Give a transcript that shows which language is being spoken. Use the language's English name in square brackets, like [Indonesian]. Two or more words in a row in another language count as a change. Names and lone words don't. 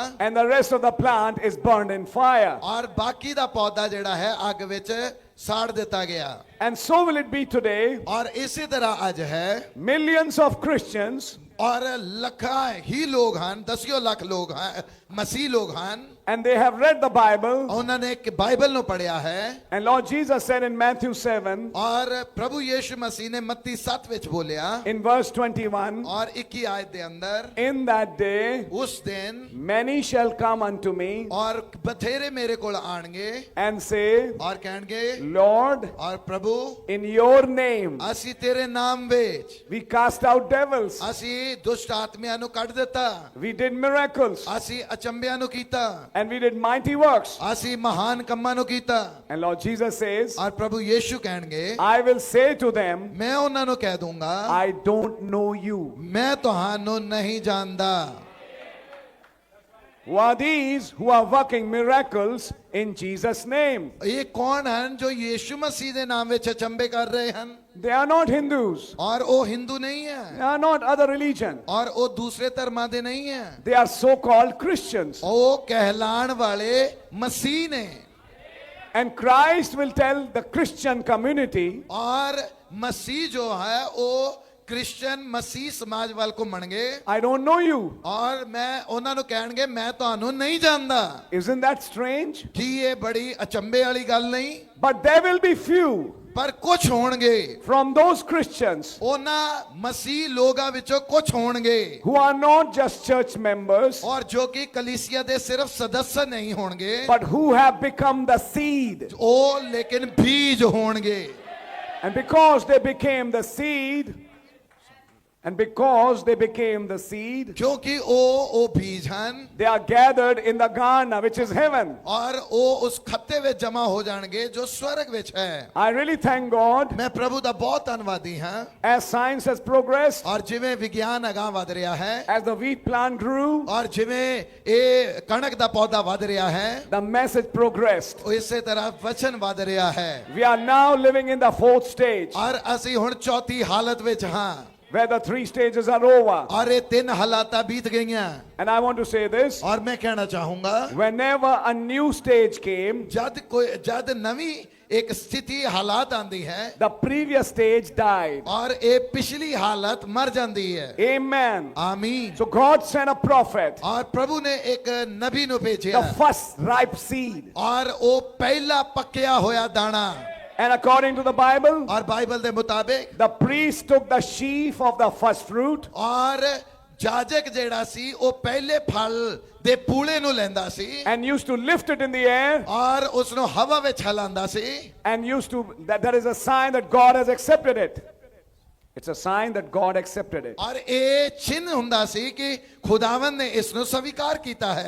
[English] and the rest of the plant is burned in fire. [Punjabi] ਔਰ ਬਾਕੀ ਦਾ ਪੌਦਾ ਜਿਹੜਾ ਹੈ ਅੱਗ ਵਿੱਚ ਸਾੜ ਦਿੱਤਾ ਗਿਆ। [English] And so will it be today. [Punjabi] ਔਰ ਇਸੇ ਤਰ੍ਹਾਂ ਅੱਜ ਹੈ। [English] Millions of Christians, [Punjabi] ਔਰ ਲੱਖਾਂ ਹੀ ਲੋਕ ਹਨ, ਦਸਿਓ ਲੱਖ ਲੋਕ ਹਨ, ਮਸੀਹ ਲੋਕ ਹਨ। [English] and they have read the Bible. [Punjabi] ਉਹਨਾਂ ਨੇ ਬਾਈਬਲ ਨੂੰ ਪੜ੍ਹਿਆ ਹੈ। [English] And Lord Jesus said in Matthew 7, [Punjabi] ਔਰ ਪ੍ਰਭੂ ਯੀਸ਼ੂ ਮਸੀਹ ਨੇ ਮੱਤੀ 7 ਵਿੱਚ ਬੋਲਿਆ [English] in verse 21, [Punjabi] ਔਰ 21 ਆਇਤ ਦੇ ਅੰਦਰ, [English] in that day [Punjabi] ਉਸ ਦਿਨ [English] many shall come unto me [Punjabi] ਔਰ ਬਥੇਰੇ ਮੇਰੇ ਕੋਲ ਆਣਗੇ [English] and say, [Punjabi] ਔਰ ਕਹਿਣਗੇ, [English] Lord, [Punjabi] ਔਰ ਪ੍ਰਭੂ [English] in your name [Punjabi] ਅਸੀਂ ਤੇਰੇ ਨਾਮ ਵਿੱਚ [English] we cast out devils, [Punjabi] ਅਸੀਂ ਦੁਸ਼ਟ ਆਤਮਿਆਂ ਨੂੰ ਕੱਢ ਦਿੱਤਾ, [English] we did miracles, [Punjabi] ਅਸੀਂ ਅਚੰਭਿਆਂ ਨੂੰ ਕੀਤਾ, [English] and we did mighty works. [Punjabi] ਅਸੀਂ ਮਹਾਨ ਕੰਮਾਂ ਨੂੰ ਕੀਤਾ। [English] And Lord Jesus says, [Punjabi] ਔਰ ਪ੍ਰਭੂ ਯੀਸ਼ੂ ਕਹਿਣਗੇ, [English] I will say to them, [Punjabi] ਮੈਂ ਉਹਨਾਂ ਨੂੰ ਕਹਿ ਦੂੰਗਾ, [English] I don't know you. [Punjabi] ਮੈਂ ਤੁਹਾਨੂੰ ਨਹੀਂ ਜਾਣਦਾ। [English] Who are these who are working miracles in Jesus' name? [Punjabi] ਇਹ ਕੌਣ ਹਨ ਜੋ ਯੀਸ਼ੂ ਮਸੀਹ ਦੇ ਨਾਮ ਵਿੱਚ ਅਚੰਭੇ ਕਰ ਰਹੇ ਹਨ? [English] They are not Hindus. [Punjabi] ਔਰ ਉਹ ਹਿੰਦੂ ਨਹੀਂ [English] They [Punjabi] ਹੈ, [English] are not other religion. [Punjabi] ਔਰ ਉਹ ਦੂਸਰੇ ਧਰਮਾਂ ਦੇ ਨਹੀਂ ਹੈ, [English] They are so-called Christians. [Punjabi] ਉਹ ਕਹਿਲਾਣ ਵਾਲੇ ਮਸੀਹ ਨੇ। [English] And Christ will tell the Christian community, [Punjabi] ਔਰ ਮਸੀਹ ਜੋ ਹੈ ਉਹ ਕ੍ਰਿਸਚੀਅਨ ਮਸੀਹ ਸਮਾਜ ਵੱਲ ਘੁੰਮਣਗੇ [English] I don't know you. [Punjabi] ਔਰ ਮੈਂ ਉਹਨਾਂ ਨੂੰ ਕਹਿਣਗੇ, ਮੈਂ ਤੁਹਾਨੂੰ ਨਹੀਂ ਜਾਣਦਾ। [English] Isn't that strange? [Punjabi] ਕੀ ਇਹ ਬੜੀ ਅਚੰਭੇ ਵਾਲੀ ਗੱਲ ਨਹੀਂ? [English] But there will be few [Punjabi] ਪਰ ਕੁਝ ਹੋਣਗੇ, [English] from those Christians [Punjabi] ਉਹਨਾਂ ਮਸੀਹ ਲੋਕਾਂ ਵਿੱਚੋਂ ਕੁਝ ਹੋਣਗੇ [English] who are not just church members, [Punjabi] ਔਰ ਜੋ ਕਿ ਕਲੀਸਿਆ ਦੇ ਸਿਰਫ ਸਦस्य ਨਹੀਂ ਹੋਣਗੇ, [English] but who have become the seed. [Punjabi] ਉਹ ਲੇਕਿਨ ਬੀਜ ਹੋਣਗੇ। [English] And because they became the seed, and because they became the seed, [Punjabi] ਕਿਉਂਕਿ ਉਹ ਬੀਜ ਹਨ [English] they are gathered in the garner, which is heaven. [Punjabi] ਔਰ ਉਹ ਉਸ ਖੱਤੇ ਵਿੱਚ ਜਮਾ ਹੋ ਜਾਣਗੇ ਜੋ ਸਵਰਗ ਵਿੱਚ ਹੈ। [English] I really thank God. [Punjabi] ਮੈਂ ਪ੍ਰਭੂ ਦਾ ਬਹੁਤ ਧੰਨਵਾਦੀ ਹਾਂ। [English] As science has progressed, [Punjabi] ਔਰ ਜਿਵੇਂ ਵਿਗਿਆਨ ਅਗਾਂਹ ਵਧ ਰਿਹਾ ਹੈ, [English] as the wheat plant grew, [Punjabi] ਔਰ ਜਿਵੇਂ ਇਹ ਕਣਕ ਦਾ ਪੌਦਾ ਵਧ ਰਿਹਾ ਹੈ, [English] the message progressed. [Punjabi] ਉਹ ਇਸੇ ਤਰ੍ਹਾਂ ਵਚਨ ਵਧ ਰਿਹਾ ਹੈ। [English] We are now living in the fourth stage, [Punjabi] ਔਰ ਅਸੀਂ ਹੁਣ ਚੌਥੀ ਹਾਲਤ ਵਿੱਚ ਹਾਂ, [English] where the three stages are over. [Punjabi] ਔਰ ਇਹ 3 ਹਾਲਾਤਾਂ ਬੀਤ ਗਈਆਂ। [English] And I want to say this, [Punjabi] ਔਰ ਮੈਂ ਕਹਿਣਾ ਚਾਹੂੰਗਾ, [English] whenever a new stage came, [Punjabi] ਜਦ ਨਵੀਂ ਇੱਕ ਸਥਿਤੀ ਹਾਲਾਤ ਆਂਦੀ ਹੈ, [English] the previous stage died. [Punjabi] ਔਰ ਇਹ ਪਿਛਲੀ ਹਾਲਤ ਮਰ ਜਾਂਦੀ ਹੈ। [English] Amen. [Punjabi] ਆਮੀਨ। [English] So God sent a prophet, [Punjabi] ਔਰ ਪ੍ਰਭੂ ਨੇ ਇੱਕ ਨਬੀ ਨੂੰ [English] the [Punjabi] ਭੇਜਿਆ, [English] first ripe seed. [Punjabi] ਔਰ ਉਹ ਪਹਿਲਾ ਪੱਕਿਆ ਹੋਇਆ ਦਾਣਾ। [English] And according to the Bible, [Punjabi] ਔਰ ਬਾਈਬਲ ਦੇ ਮੁਤਾਬਿਕ [English] the priest took the sheaf of the first fruit, [Punjabi] ਔਰ ਜਾਜਕ ਜਿਹੜਾ ਸੀ ਉਹ ਪਹਿਲੇ ਫਲ ਦੇ ਪੂਲੇ ਨੂੰ ਲੈਂਦਾ ਸੀ [English] and used to lift it in the air, [Punjabi] ਔਰ ਉਸ ਨੂੰ ਹਵਾ ਵਿੱਚ ਹਿਲਾਉਂਦਾ ਸੀ। [English] and used to, that is a sign that God has accepted it. It's a sign that God accepted it. [Punjabi] ਔਰ ਇਹ ਚਿੰਨ੍ਹ ਹੁੰਦਾ ਸੀ ਕਿ ਖੁਦਾਵੰਦ ਨੇ ਇਸ ਨੂੰ ਸਵੀਕਾਰ ਕੀਤਾ ਹੈ।